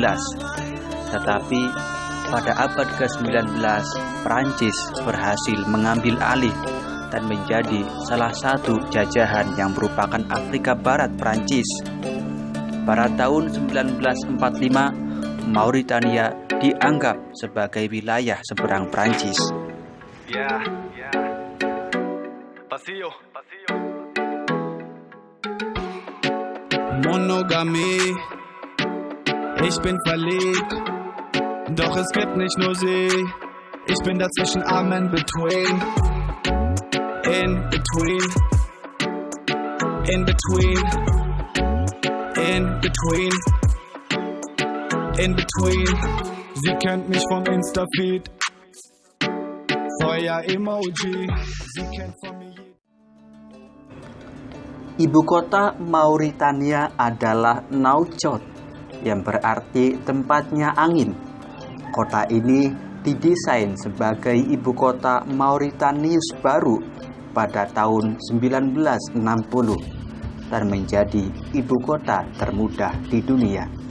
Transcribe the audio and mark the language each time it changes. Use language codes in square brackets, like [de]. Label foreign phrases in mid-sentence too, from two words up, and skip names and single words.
[id] Tetapi pada abad ke-19, Prancis berhasil mengambil alih dan menjadi salah satu jajahan yang merupakan Afrika Barat Prancis. Pada tahun 1945, Mauritania dianggap sebagai wilayah seberang Prancis. Pasillo. [de] Monogamie, ich bin verliebt, doch es gibt nicht nur sie, ich bin dazwischen [en] I'm in between, [de] sie kennt mich vom Insta-Feed, Feuer-Emoji, sie kennt von mir. [id] Ibu kota Mauritania adalah Nouakchott, yang berarti tempatnya angin. Kota ini didesain sebagai ibu kota Mauritanius baru pada tahun 1960 dan menjadi ibu kota termuda di dunia.